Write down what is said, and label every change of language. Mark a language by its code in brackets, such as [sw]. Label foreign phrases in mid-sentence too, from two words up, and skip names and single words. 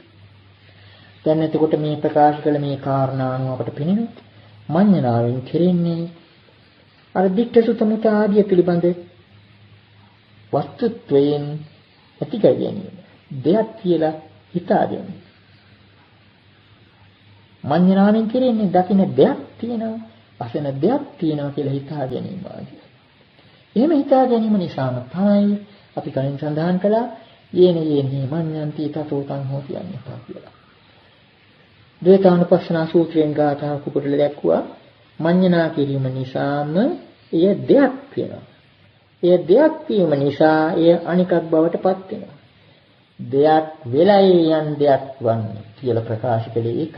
[si] දැන් එතකොට මේ ප්‍රකාශ කළ මේ කාරණා අනුව අපට පෙනෙනවා මඤ්ඤණාවෙන් කෙරෙන්නේ අර [pi] දික්ඨ සුත මුත [si] ආදී පිළිබඳ වස්තුත්වයෙන් ඇති කර ගැනීම. දෙයක් කියලා හිතා ගැනීම. මඤ්ඤණාවෙන් කෙරෙන්නේ දකින්න දෙයක් තියෙනවා, අසන දෙයක් තියෙනවා කියලා හිතා ගැනීම ආදී. එහෙම හිතා ගැනීම නිසාම තමයි අපි කලින් සඳහන් කළා [pi] යේනේ මඤ්ඤන්ති තතෝ තං හෝති අඤ්ඤතා [si] කියලා. ද්වේතානුපස්සනා සූත්‍රයෙන් ගාථාවක් උපුටල දැක්වුවා මඤ්ඤණා කිරීම නිසාම එය දෙයක් වෙනවා. එය දෙයක් වීම නිසා එය අනිකක් බවට පත් වෙනවා. දෙයක් වෙලයි යන් දෙයක් වන්නේ කියලා ප්‍රකාශ කළේ ඒකයි.